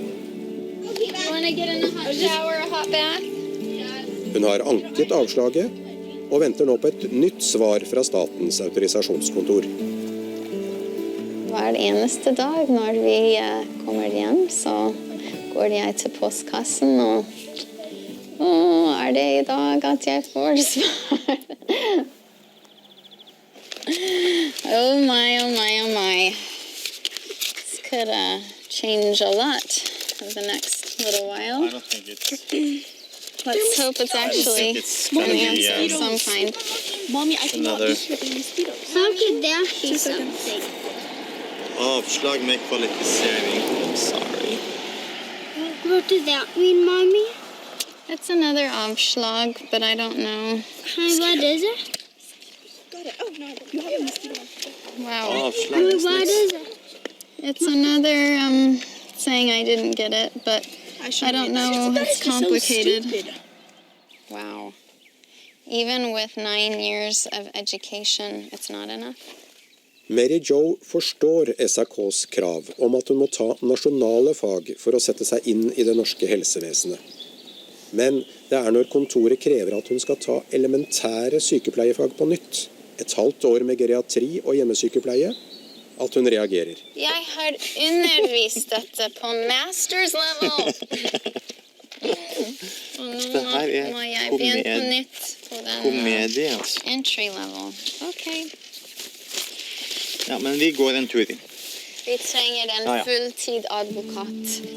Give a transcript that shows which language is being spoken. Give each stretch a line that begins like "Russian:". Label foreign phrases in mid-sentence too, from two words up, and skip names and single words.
Norwegian: Hun har anket avslaget og venter nå på et nytt svar fra statens autorisasjonskontor. Hver eneste dag når vi kommer hjem, så går jeg til postkassen og det i dag at jeg får svar?
English: Oh my. This could change a lot for the next little while. I don't think it's... Let's hope it's actually an answer of some kind. Mommy, I cannot be here with mosquitoes. How could that be something?
Norwegian: Avslag med kvalifisering.
English: I'm sorry. What does that mean, Mommy? It's another avslag, but I don't know. What is it? Got it. Oh, no, you have a mosquito. Wow. What is it? It's another saying I didn't get it, but I don't know. It's complicated. So wow. Even with 9 years of education, it's not enough.
Norwegian: Mary Jo forstår SAKs krav om at hun må ta nasjonale fag for å sette seg inn i det norske helsevesenet. Men det er når kontoret krever at hun skal ta elementære sykepleiefag på nytt, et halvt år med geriatri og hjemmesykepleie, at hun reagerer. Jeg har undervist dette på
English: masters level.
Norwegian: Det her må jeg begynne på nytt på den komedie, altså.
English: Entry level. Okay.
Norwegian: Ja, men vi går en tur inn. Vi trenger en fulltid advokat.